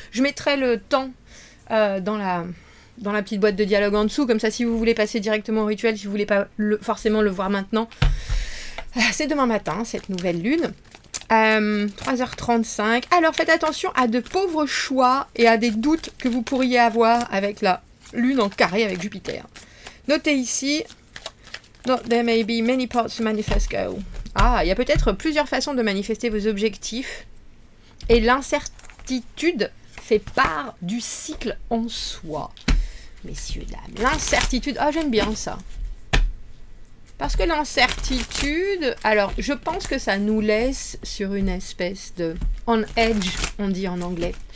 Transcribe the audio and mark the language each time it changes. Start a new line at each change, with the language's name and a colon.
French: Je mettrai le temps dans la petite boîte de dialogue en dessous, comme ça si vous voulez passer directement au rituel, si vous voulez pas forcément le voir maintenant, c'est demain matin cette nouvelle lune, 3h35. Alors faites attention à de pauvres choix et à des doutes que vous pourriez avoir avec la lune en carré avec Jupiter. Notez ici,
English: there may be many paths to manifest go.
French: Il y a peut-être plusieurs façons de manifester vos objectifs, et l'incertitude fait part du cycle en soi. Messieurs, dames, l'incertitude, j'aime bien ça. Parce que l'incertitude, alors je pense que ça nous laisse sur une espèce de
English: on edge,
French: on dit en anglais.